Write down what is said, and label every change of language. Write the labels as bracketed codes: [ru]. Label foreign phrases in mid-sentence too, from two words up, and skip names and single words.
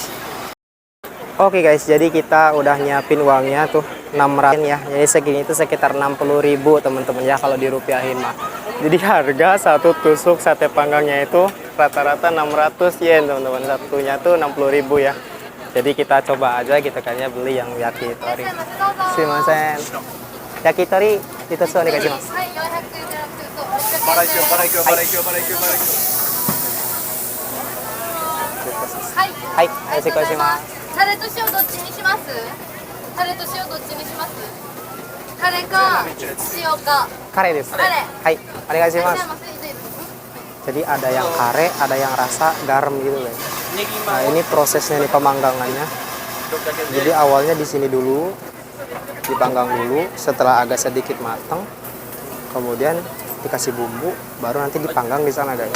[id] Oke guys, jadi kita udah nyiapin uangnya tuh 600 ya. Jadi segini itu sekitar 60.000 teman-teman ya kalau dirupiahin mah. Jadi harga satu tusuk sate panggangnya itu rata-rata 600 yen teman-teman. Satunya tuh 60.000 ya. Jadi kita coba aja gitu kan ya beli yang yakitori. [ja] Sumimasen. [id] Yakitori itu sudah dikasih mas. Hai, mas. [ja] タレと塩どっちにします？タレと塩どっちにします？タレか塩か。 Kare desu. Kare. Hai, onegai mas. い [id] Jadi ada yang kare, ada yang rasa garam gitu guys. Nah ini prosesnya nih pemanggangannya. Jadi awalnya di sini dulu, dipanggang dulu. Setelah agak sedikit matang, kemudian dikasih bumbu, baru nanti dipanggang di sana guys.